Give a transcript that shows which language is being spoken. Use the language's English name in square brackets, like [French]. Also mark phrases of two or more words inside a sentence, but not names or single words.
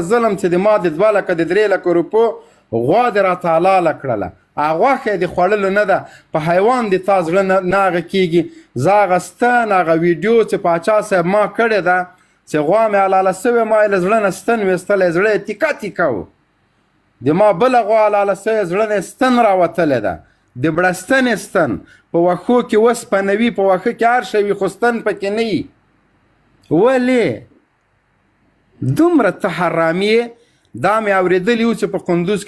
[Pashto] ظلم چې د ما د 2 لکه د 3 لکه روپو غوا دې راته حلاله کړله هغه غوښه یې د خوړلو نه ده په حیوان د تا زړه نه هغه کېږي زه هغه ستن هغه ویډیو چې پاچا صاحب ما کړې ده چې غوا مې حلاله سوې ما یې له زړه نه ستن ویستلی زړه یې تیکه تیکه و د ما بله غوا لاله سوی زړه نه ستن راوتلې ده د بړستنې ستن په وښو کې وسپنوي په وښه کې هر شی وي خو ستن پکې نه وي ولې دومره ته حرامي یې دا مې اورېدلي وو چې په قندوز کې